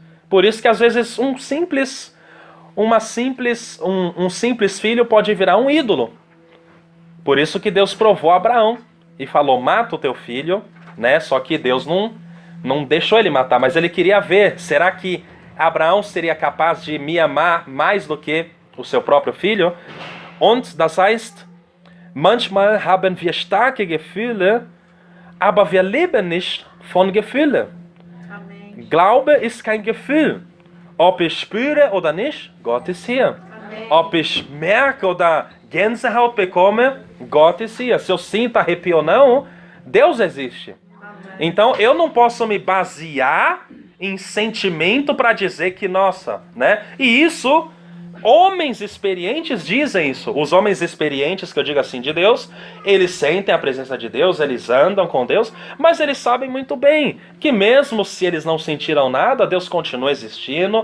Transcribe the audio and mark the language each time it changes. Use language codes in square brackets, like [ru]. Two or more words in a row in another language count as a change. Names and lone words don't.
[pt] Por isso que às vezes um simples filho pode virar um ídolo. Por isso que Deus provou a Abraão e falou, mata o teu filho, né? Só que Deus não deixou ele matar, mas ele queria ver, será que Abraão seria capaz de me amar mais do que o seu próprio filho? [de] Und das heißt, manchmal haben wir starke Gefühle, aber wir leben nicht von Gefühlen. Amen. Glaube ist kein Gefühl. Ob ich spüre oder nicht, Gott ist hier. Amen. Ob ich merke oder Gänsehaut bekomme, Gott ist hier. [pt] Se eu sinto arrepio ou não, Deus existe. Amen. Então eu não posso me basear em sentimento para dizer que, nossa, né? E isso, homens experientes dizem isso. Os homens experientes, que eu digo assim, de Deus, eles sentem a presença de Deus, eles andam com Deus, mas eles sabem muito bem que mesmo se eles não sentiram nada, Deus continua existindo,